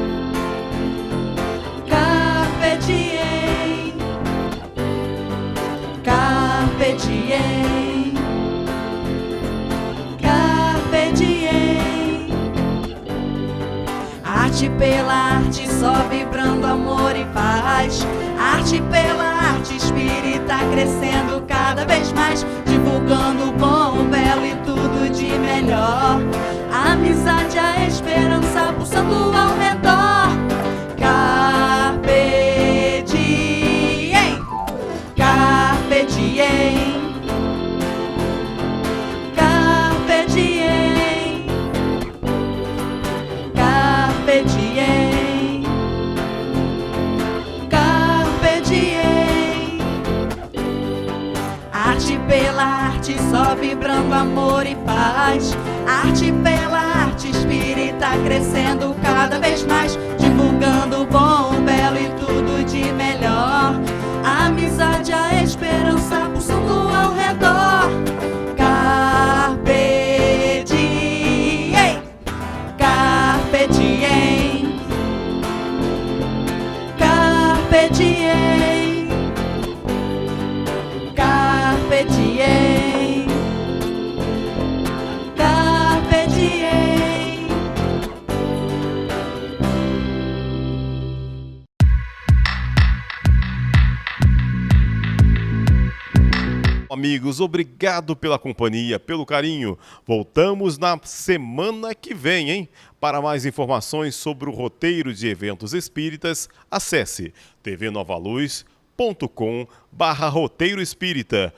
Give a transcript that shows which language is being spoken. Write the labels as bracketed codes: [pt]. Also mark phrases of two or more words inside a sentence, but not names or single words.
[la] carpe diem, carpe diem, carpe diem. [pt] Arte pela arte, só vibrando amor e paz. Arte pela arte, espírita crescendo cada vez mais, divulgando o bom, o belo e tudo de melhor. A amizade, a esperança pulsando ao redor. [la] Carpe diem, carpe diem, carpe diem, carpe diem, carpe diem. [pt] Arte pela arte, só vibrando amor e paz. Arte pela arte, espírita crescendo cada vez mais, divulgando o bom, o belo e tudo de melhor. A amizade, a esperança pulsando ao redor. [la] Carpe diem, carpe diem, carpe diem, carpe diem, carpe diem. [pt] Amigos, obrigado pela companhia, pelo carinho. Voltamos na semana que vem, hein? Para mais informações sobre o roteiro de eventos espíritas, acesse tvnovaluz.com/roteiro espírita.